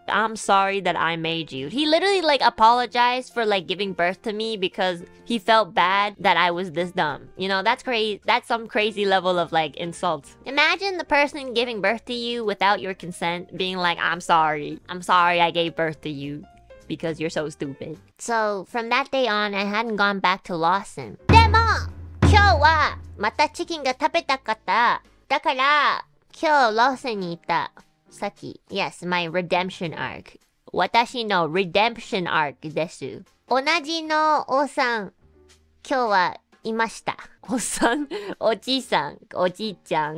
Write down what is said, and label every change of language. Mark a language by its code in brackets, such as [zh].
[en] I'm sorry that I made you. He literally, like, apologized for, like, giving birth to me because he felt bad that I was this dumb. You know, that's crazy. That's some crazy level of, like, insult. Imagine the person giving birth to you without your consent being like, I'm sorry. I'm sorry I gave birth to you. Because you're so stupid. So, from that day on, I hadn't gone back to Lawson. [ja] でも、今日はまたチキンが食べたかった。だから、今日Lawsonに行った。さっき。 [en] Yes, my redemption arc. [ja] 私の [en] redemption arc [ja] です。同じのおっさん、今日はいました。おっさん、おじいさん、おじいちゃん。